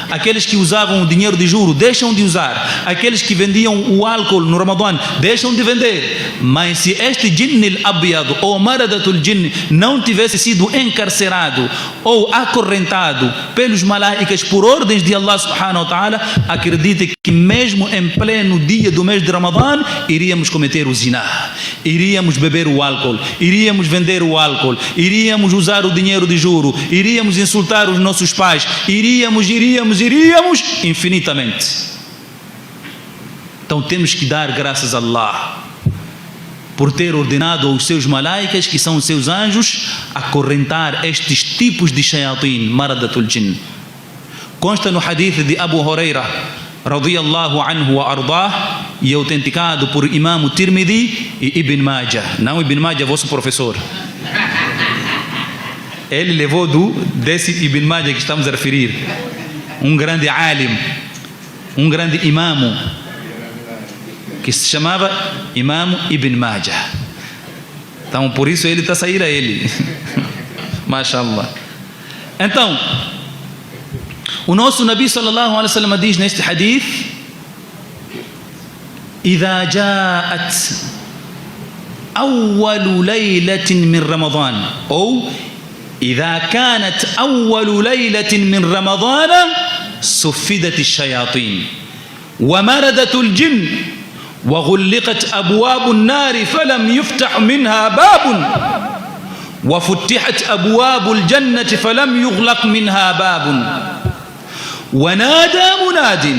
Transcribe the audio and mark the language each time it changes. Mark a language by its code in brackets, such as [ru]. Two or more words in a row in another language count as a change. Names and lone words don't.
[pt] Aqueles que usavam o dinheiro de juro deixam de usar. Aqueles que vendiam o álcool no Ramadã deixam de vender. Mas se este [ar] الجن الأبيض [pt] ou [ar] مردة الجن [pt] não tivesse sido encarcerado ou acorrentado pelos malaicas por ordens de Allah [ar] سبحانه وتعالى, [pt] acredite que mesmo em pleno dia do mês de Ramadã iríamos cometer o zina, iríamos beber o álcool, iríamos vender o álcool, iríamos usar o dinheiro de juro, iríamos insultar os nossos pais, iríamos infinitamente. Então temos que dar graças a Allah por ter ordenado aos seus malaicas, que são os seus anjos, acorrentar estes tipos de shayatin, [ar] مردة الجن. [pt] Consta no hadith de Abu Huraira [ar] رضي الله عنه وأرضاه, [pt] e autenticado por Imam Tirmidhi e Ibn Majah. Não Ibn Majah, vosso professor. Ele levou desse Ibn Majah que estamos a referir, um grande alim, um grande imamo, que se chamava Imam Ibn Majah. Então por isso ele está a sair a ele. Mashallah. Então o nosso Nabi [ar] صلى الله عليه وسلم [pt] diz neste hadith: [ar] إذا جاءت أول ليلة من رمضان أو إذا كانت أول ليلة من رمضان سفدت الشياطين ومردت الجن وغلقت أبواب النار فلم يفتح منها باب وفتحت أبواب الجنة فلم يغلق منها باب ونادى مناد.